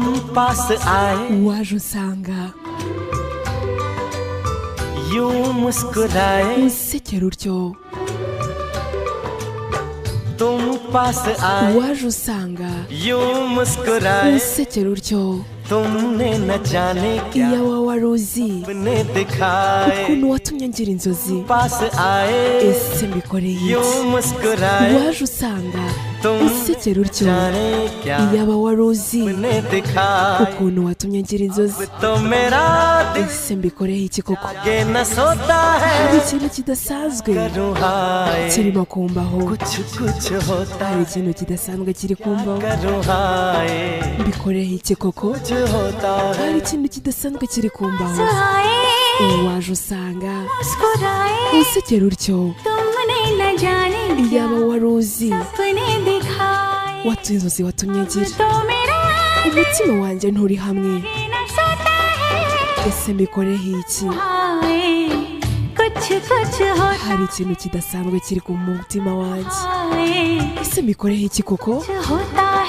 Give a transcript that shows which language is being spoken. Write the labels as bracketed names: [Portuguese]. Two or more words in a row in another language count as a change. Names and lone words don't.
[Hindi] पास आए [Kinyarwanda] waje usanga [Hindi] यूं मुस्कुराए [Kinyarwanda] unsekera utyo [Hindi] तुम पास आए [Kinyarwanda] waje usanga [Hindi] यूं मुस्कुराए [Kinyarwanda] unsekera utyo [Hindi] तुमने न जाने क्या [Kinyarwanda] iyaba wari uzi [Hindi] अपने दिखाए [Kinyarwanda] ukuntu watumye ngira inzozi [Hindi] पास आए [Kinyarwanda] ese mbikoreye [Hindi] यूं [Kinyarwanda] iki [Hindi] मुस्कुराए [Kinyarwanda] waje usanga [Hindi] तुम [Kinyarwanda] unsekera utyo [Hindi] जाने क्या [Kinyarwanda] iyaba wari uzi [Hindi] अपने दिखाए [Kinyarwanda] ukuntu watumye ngira inzozi [Hindi] तो मेरा दिल [Kinyarwanda] ese mbikoreye iki koko [Hindi] ये न सोता [Kinyarwanda] hari [Hindi] है [Kinyarwanda] ikintu kidasanzwe [Hindi] करूँ हाय [Kinyarwanda] kirimo kumbaho [Hindi] कुछ कुछ होता [Kinyarwanda] hari [Hindi] है [Kinyarwanda] ikintu kidasanzwe kiri kumbaho [Hindi] करूँ हाय [Kinyarwanda] mbikoreye iki koko [Hindi] कुछ होता है [Kinyarwanda] hari ikintu kidasanzwe kiri kumbaho waje usanga [Hindi] मुस्कुराए [Kinyarwanda] unsekera utyo [Hindi] तुमने न जाने [Kinyarwanda] iyaba wari uzi [Hindi] अपने दिखाए [Kinyarwanda] watuye inzozi watumye ngira [Hindi] तो मेरा [Kinyarwanda] umutima wanjye nturi hamwe [Hindi] न सोता है [Kinyarwanda] ese mbikoreye iki [Hindi] हाय कुछ कुछ होता [Kinyarwanda] hari ikintu kidasanzwe kiri ku mutima wanjye [Hindi] है [Kinyarwanda] ese mbikoreye iki koko [Hindi] कुछ होता है